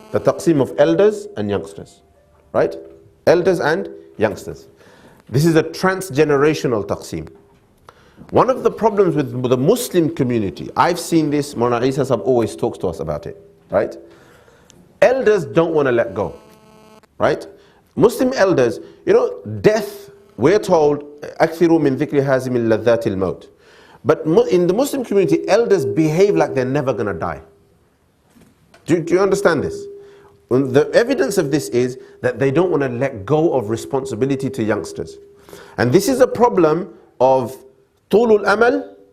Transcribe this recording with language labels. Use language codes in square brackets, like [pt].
[en] The taqseem of elders and youngsters, right? Elders and youngsters. This is a transgenerational taqseem. One of the problems with the Muslim community, I've seen this, Mawlana Isa Sahab always talks to us about it, right? Elders don't want to let go, right? Muslim elders, death, we're told, [ar] أكثروا من ذكر هازم اللذات الموت. [en] But in the Muslim community, elders behave like they're never going to die. Do you understand this? The evidence of this is that they don't want to let go of responsibility to youngsters. And this is a problem of tulul amal.